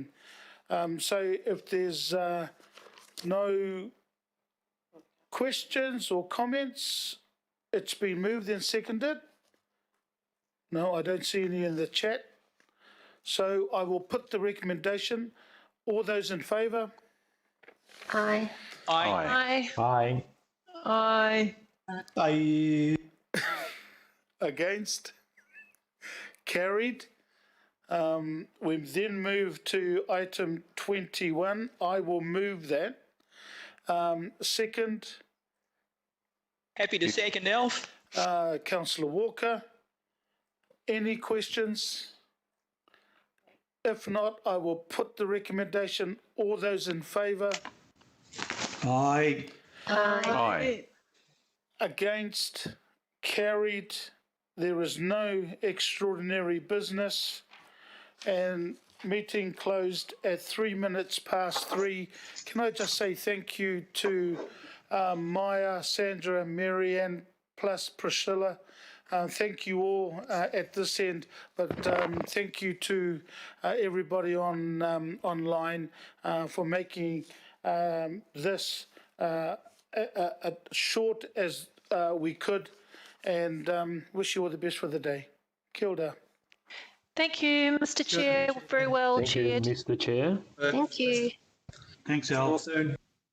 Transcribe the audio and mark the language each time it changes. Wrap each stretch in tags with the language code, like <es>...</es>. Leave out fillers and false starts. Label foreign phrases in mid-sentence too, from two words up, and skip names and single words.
<en>So if there's no questions or comments, it's been moved and seconded. No, I don't see any in the chat. So I will put the recommendation. All those in favour? Aye. Aye. Aye. Aye. Aye. Against? Carried. We then move to item 21. I will move that. Second. Happy to second, Alf. Councillor Walker. Any questions? If not, I will put the recommendation. All those in favour? Aye. Aye. Against? Carried. There is no extraordinary business. And meeting closed at 3 minutes past 3. Can I just say thank you to Maya, Sandra, Marianne, plus Priscilla. Thank you all at this end, but thank you to everybody on online for making this short as we could, and wish you all the best for the day.</en> <mi>Kia ora.</mi> <en>Thank you, Mr. Chair. Very well Thank chaired. you, Mr. Chair. Thank you. Thanks, Al.</en>